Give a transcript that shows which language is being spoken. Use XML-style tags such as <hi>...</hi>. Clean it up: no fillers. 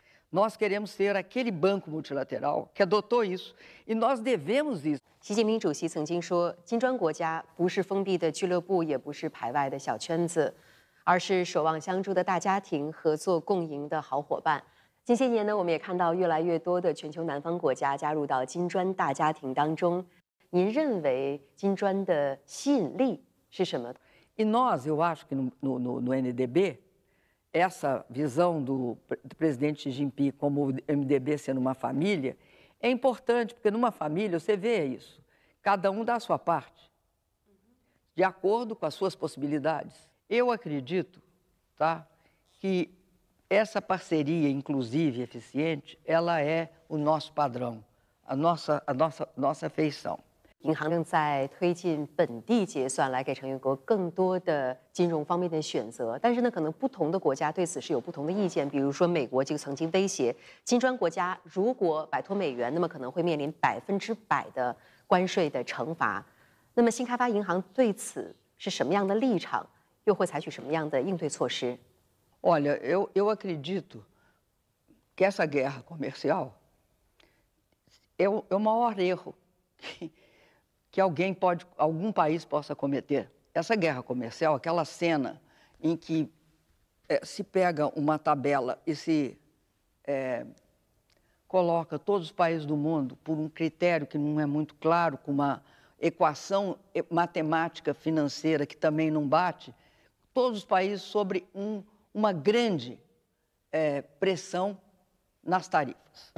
<pt>Nós queremos ser aquele banco multilateral que adotou isso, e nós devemos isso.</pt> <zh>习近平主席曾经说，金砖国家不是封闭的俱乐部，也不是排外的小圈子，而是守望相助的大家庭，合作共赢的好伙伴。近些年呢，我们也看到越来越多的全球南方国家加入到金砖大家庭当中。您认为金砖的吸引力是什么？</zh> <pt>E nós, eu acho que no NDB, essa visão do presidente Xi Jinping como o MDB sendo uma família é importante, porque numa família você vê isso. Cada um dá a sua parte, de acordo com as suas possibilidades. Eu acredito, tá, que essa parceria inclusiva e eficiente, ela é o nosso padrão, a nossa feição.</pt> <zh>银行正在推进本地结算，来给成员国更多的金融方面的选择。但是呢，可能不同的国家对此是有不同的意见。比如说，美国就曾经威胁金砖国家，如果摆脱美元，那么可能会面临100%的关税的惩罚。那么，新开发银行对此是什么样的立场？又会采取什么样的应对措施？</zh> <pt>Olha, eu acredito que essa guerra comercial é o maior erro que algum país possa cometer. Essa guerra comercial, aquela cena em que se pega uma tabela e se coloca todos os países do mundo por um critério que não é muito claro, com uma equação matemática financeira que também não bate, todos os países sobre uma grande pressão nas tarifas.</pt>